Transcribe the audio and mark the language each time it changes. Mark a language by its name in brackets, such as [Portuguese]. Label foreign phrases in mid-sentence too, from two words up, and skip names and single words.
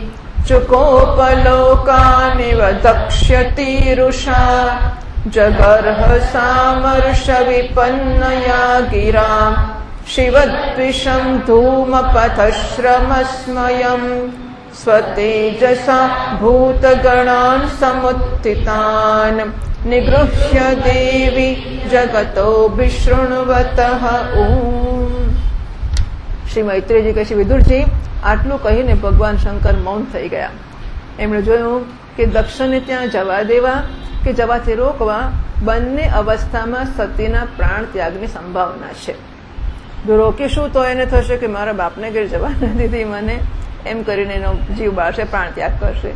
[Sanskrit] चुकोपलोकानिव दक्ष्यतीरुषा जगर्ह सामर्षविपन्नया गिरा शिवद्विषं धूमपथश्रमस्मयम् स्वतेजसा भूतगणान् समुत्थितान् निगृह्य देवी जगतो विशृण्वतः ॐ। [Gujarati] શ્રી મૈત્રેયજી કહે છે, વિદુરજી આટલું કહીને ભગવાન શંકર મૌન થઈ ગયા. એમણે જોયું કે દક્ષને ત્યાં જવા દેવા કે જવાથી રોકવા બંને અવસ્થામાં સતીના પ્રાણ ત્યાગની સંભાવના છે. જો રોકીશું તો એને થશે કે મારા બાપને ઘેર જવા ન દીધી મને, એમ કરીને એનો જીવ બાળશે, પ્રાણ ત્યાગ કરશે.